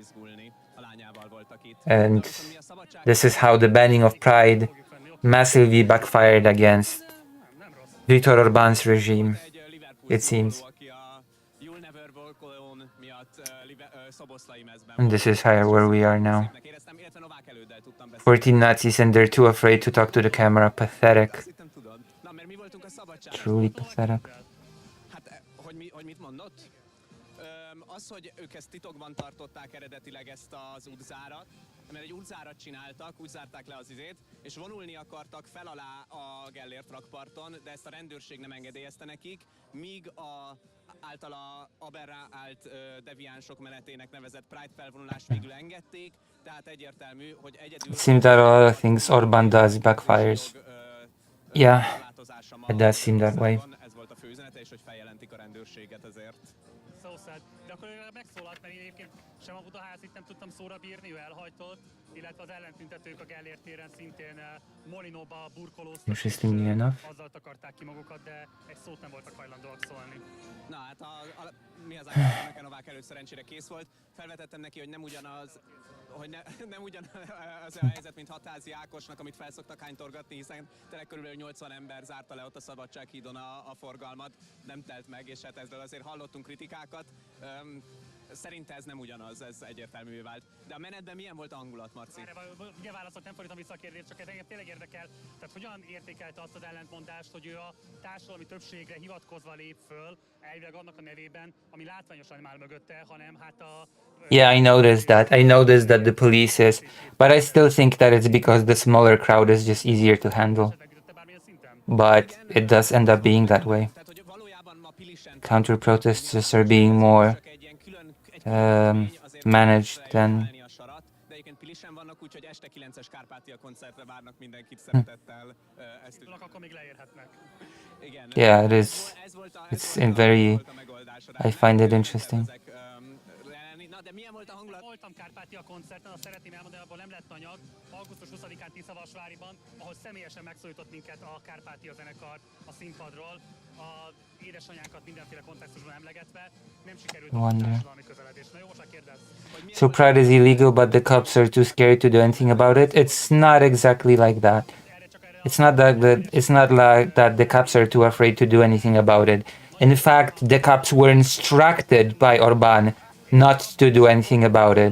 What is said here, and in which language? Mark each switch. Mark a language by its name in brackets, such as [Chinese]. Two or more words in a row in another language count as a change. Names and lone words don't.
[English] And this is how the banning of pride massively backfired against Viktor Orbán's regime, it seems. And this is where we are now. 14 Nazis and they're too afraid to talk to the camera. Pathetic. Truly pathetic. [Hungarian] Az, hogy ők ezt titokban tartották eredetileg ezt az útzárat, mert egy útzárat csináltak, úgy zárták le az izét, és vonulni akartak fel alá a Gellért rakparton, de ezt a rendőrség nem engedélyezte nekik, míg általa aberrált deviánsok menetének nevezett Pride felvonulást végül engedték, tehát egyértelmű, hogy egyedül... [English] It seems that a lot of things Orbán does backfires. Yeah, it does seem that way. [Hungarian] Ez volt a főüzenete, és hogy feljelentik a rendőrséget ezért. De akkor megszólalt, mert én egyébként sem a Budaházit nem tudtam szóra bírni, ő elhajtott, illetve az ellentüntetők a Gellért téren szintén Molinóba burkolóztak. [English] Interestingly enough. [Hungarian] Azzal takarták ki magukat, de egy szót nem voltak hajlandóak szólni. Na hát mi az a Novák előtt szerencsére kész volt. Felvetettem neki, hogy nem ugyanaz, nem ugyanaz a helyzet, mint Hatházi Ákosnak, amit felszoktak hánytorgatni, hiszen tényleg körülbelül 80 ember zárta le ott a Szabadsághídon a forgalmat, nem telt meg, és hát ezzel azért hallottunk kritikákat. Szerinte ez nem ugyanaz, ez egyértelművé vált. De a menetben milyen volt a hangulat, Marci? Ugye válaszolt, nem fordítom vissza a kérdést, csak ez engem tényleg érdekel. Tehát hogyan értékelte azt az ellentmondást, hogy ő a társadalmi többségre hivatkozva lép föl, elvileg annak a nevében, ami látványosan nem áll mögötte, hanem hát a... [English] Yeah, I noticed that. I noticed that the police is, but I still think that it's because the smaller crowd is just easier to handle. But it does end up being that way. Counter-protesters are being more managed than... Yeah, it is. It's I find it interesting. [Hungarian] Voltam Kárpátia koncerten, azt szeretném elmondani, abból nem lett anyag. Augusztus 20-án Tiszavasváriban, ahol személyesen megszólított minket a Kárpátia zenekar a színpadról, a édesanyánkat mindenféle kontextusban emlegetve, nem sikerült a társadalmi közeledés. Na jó, most kérdez. [English] So Pride is illegal, but the cops are too scared to do anything about it? It's not exactly like that. It's not like that the cops are too afraid to do anything about it. In fact, the cops were instructed by Orbán not to do anything about it.